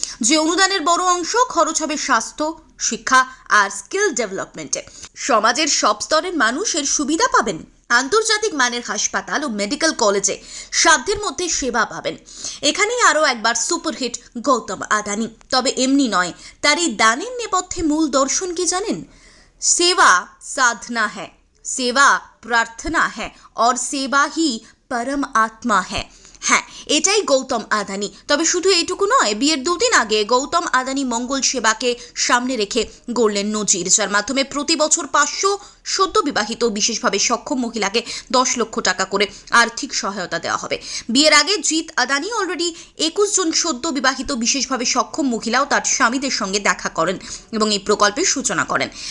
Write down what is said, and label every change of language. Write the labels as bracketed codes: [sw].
[bn] যে অনুদানের বড় অংশ খরচ হবে স্বাস্থ্য, শিক্ষা আর স্কিল ডেভেলপমেন্টে। সমাজের সব স্তরের মানুষ এর সুবিধা পাবেন। আন্তর্জাতিক মানের হাসপাতাল ও মেডিকেল কলেজে সাধ্যের মধ্যে সেবা পাবেন। এখানেই আরও একবার সুপারহিট গৌতম আদানি। তবে এমনি নয়, তার এই দানের নেপথ্যে মূল দর্শন কি জানেন? [hi] সেবা साधना है, सेवा प्रार्थना है और सेवा ही परम आत्मा है। [bn] হ্যাঁ, এটাই গৌতম আদানি। তবে শুধু এইটুকু নয়, বিয়ের 2 দিন আগে গৌতম আদানি মঙ্গল সেবাকে সামনে রেখে গড়লেন নজির, যার মাধ্যমে প্রতি বছর 500 সদ্য বিবাহিত বিশেষভাবে সক্ষম মহিলাকে 10 লক্ষ টাকা করে আর্থিক সহায়তা দেওয়া হবে। বিয়ের আগে জিৎ আদানি অলরেডি 21 জন সদ্য বিবাহিত বিশেষভাবে সক্ষম মহিলাও তার স্বামীদের সঙ্গে দেখা করেন এবং এই প্রকল্পের সূচনা করেন।